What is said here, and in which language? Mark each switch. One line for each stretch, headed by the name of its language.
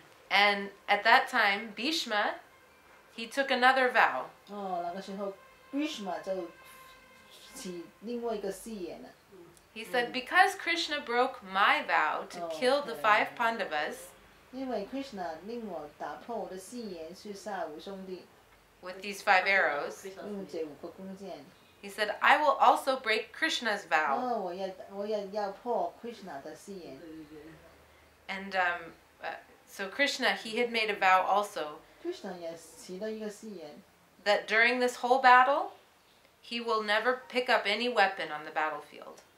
English: And at that time, Bhishma, he took another vow.
Chinese: 哦，那个时候 Bhishma 就起另外一个誓言了。
English: He said, because Krishna broke my vow to kill the 5 Pandavas
Chinese: 因为 Krishna 令我打破我的誓言去杀武松帝，
English: with these 5 arrows,
Chinese: 用这5个弓箭。
English: he said, I will also break Krishna's vow.
Chinese: 哦，我要破 Krishna 的誓言。
English: And so Krishna, he had made a vow also
Chinese: Krishna 也起了一个誓言，
English: that during this whole battle, he will never pick up any weapon on the battlefield.